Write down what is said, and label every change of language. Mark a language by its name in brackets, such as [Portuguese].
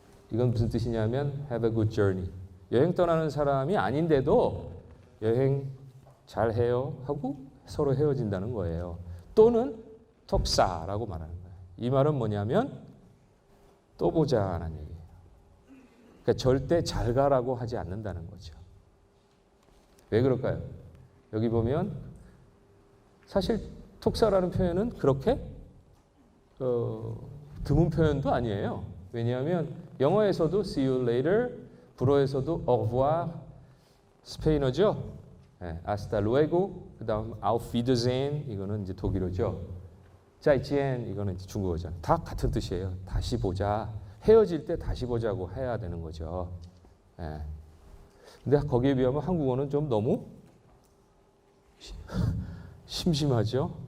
[Korean] 이건 무슨 뜻이냐면 [English] have a good journey. [Korean] 여행 떠나는 사람이 아닌데도 여행 잘 해요 하고 서로 헤어진다는 거예요. 또는 톡사라고 말하는 거예요. 이 말은 뭐냐면 또 보자는 얘기예요. 그러니까 절대 잘 가라고 하지 않는다는 거죠. 왜 그럴까요? 여기 보면 사실 톡사라는 표현은 그렇게 드문 표현도 아니에요. 왜냐하면 영어에서도 [English] see you later, [Korean] 불어에서도 [French] au revoir, [Korean] 스페인어죠. [Spanish] hasta luego, [Korean] 그 다음 [German] auf Wiedersehen, [Korean] 이거는 이제 독일어죠. [Chinese] 짜이치엔, [Korean] 이거는 이제 중국어죠. 다 같은 뜻이에요. 다시 보자. 헤어질 때 다시 보자고 해야 되는 거죠. 근데 거기에 비하면 한국어는 좀 너무 심심하죠.